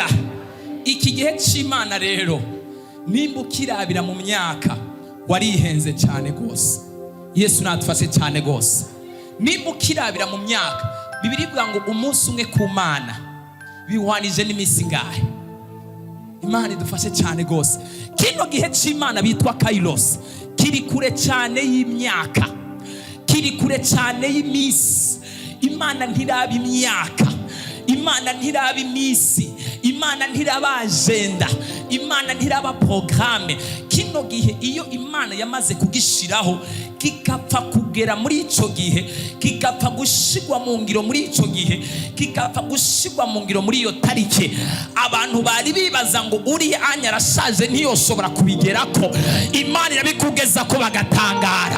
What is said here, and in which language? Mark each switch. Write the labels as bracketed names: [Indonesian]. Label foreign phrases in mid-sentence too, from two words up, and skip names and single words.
[Rundi] Iki gihe cy'Imana rero nimba ukirabira mu myaka warihenze cyane rwose. Yesu natufashe cyane rwose. Nimba ukirabira mu myaka, Bibiri ivuga ngo umunsi umwe ku Mana biwanije n'iminsi ngahe. Imana idufashe cyane rwose. Kino gihe cy'Imana bitwa Kairos kiri kure cyane y'imyaka, kiri kure cyane y'iminsi. Imana ntiraba imyaka, Imana ntiraba iminsi, Imana ntiraba agenda. Imana ntiraba programme. Kino gihe iyo Imana yamaze kugishiraho kikapfa kugera muri ico gihe, kikapfa gushigwa mu ngiro muri ico gihe, kikapfa gushigwa mu ngiro muri iyo tarike, abantu bari bibaza ngo uri anya arashaje ntiyoshobora kubigerako, Imana irabikugeza ko bagatangara.